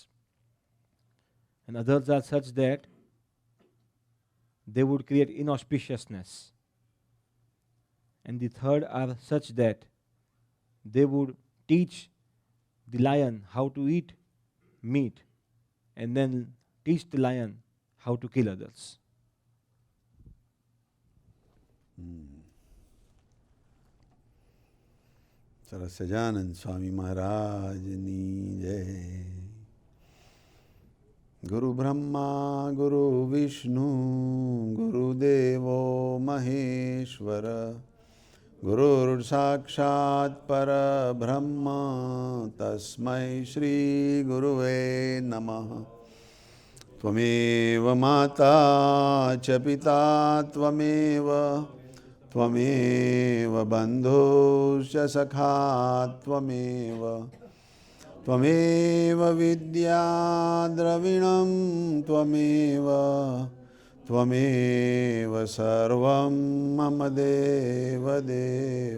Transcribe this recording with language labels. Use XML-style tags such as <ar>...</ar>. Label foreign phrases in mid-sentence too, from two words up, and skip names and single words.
<en>And others are such that they would create inauspiciousness. And the third are such that they would teach the lion how to eat meat and then teach the lion how to kill others.</en> <gu>સરસ સજાનંદ સ્વામી મહારાજની જય.</gu> <sa>ગુરુ બ્રહ્મા ગુરુ વિષ્ણુ ગુરુદેવો મહેશ્વર ગુરુર સાક્ષાત પરબ્રહ્મ તસ્મૈ શ્રી ગુરુવે નમઃ. ત્વમેવ માતા ચ પિતા ત્વમેવ त्वमेव बन्धुश्च सखा त्वमेव त्वमेव विद्या द्रविणं त्वमेव त्वमेव सर्वं मम देव देव.</sa>